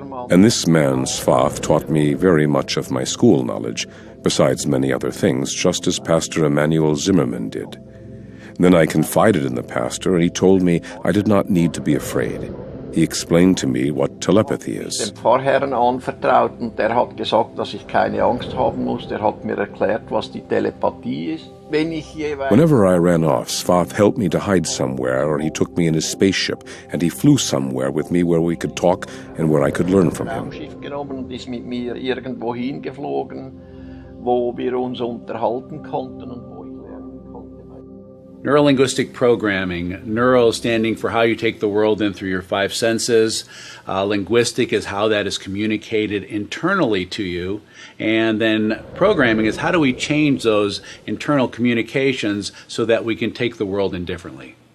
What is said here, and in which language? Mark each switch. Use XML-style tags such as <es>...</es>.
<en>And this man, Svath, taught me very much of my school knowledge, besides many other things, just as Pastor Emanuel Zimmerman did. Then I confided in the pastor, and he told me I did not need to be afraid. He explained to me what telepathy is.</en> <de>Dem Pfarrherrn anvertraut und der hat gesagt, dass ich keine Angst haben muss. Der hat mir erklärt, was die Telepathie ist.</de> <en>Whenever I ran off, Svath helped me to hide somewhere, or he took me in his spaceship, and he flew somewhere with me where we could talk and where I could learn from him.</en> <de>Raumschiff genommen und ist mit mir irgendwo hingeflogen, wo wir uns unterhalten konnten und wo ich lernen konnte.</de> <en>Neurolinguistic programming, neuro standing for how you take the world in through your five senses. Linguistic is how that is communicated internally to you. And then programming is how do we change those internal communications so that we can take the world in differently.</en>